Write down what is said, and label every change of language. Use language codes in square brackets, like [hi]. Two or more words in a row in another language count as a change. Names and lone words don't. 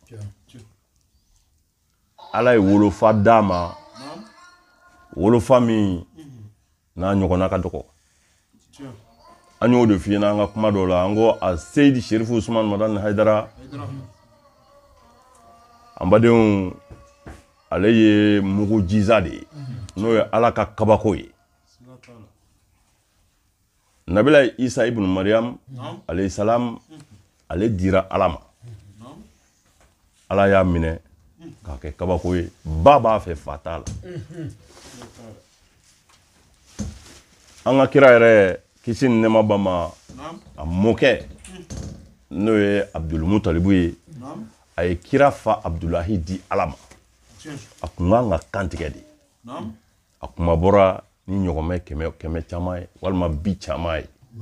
[bm] ala ye wolofa d'a ma wolofa min n'a ɲɔgɔnna ka dɔgɔ an y'o de f'i ɲɛna an ka kuma dɔw la an ko a Seydi Cherif Ousmane Madane Haidara an badenw ale ye mugu jiza de ye n'o ye ala ka kabako ye Nabila Isa ibn Maryam [ar] عليه السلام [bm] ale dira ala ma ala y'a minɛ k'a kɛ kabako ye ba b'a fɛ fa t'a la an ka kira yɛrɛ kisi ni nɛɛma b'a ma a mɔkɛ n'o ye Abdulmutalibu ye a ye kira fa Abdulahi di ala ma a kun kan ka kantigɛ de a kuma bɔra ni ɲɔgɔnmɛ kɛmɛ caman ye walima bi caman ye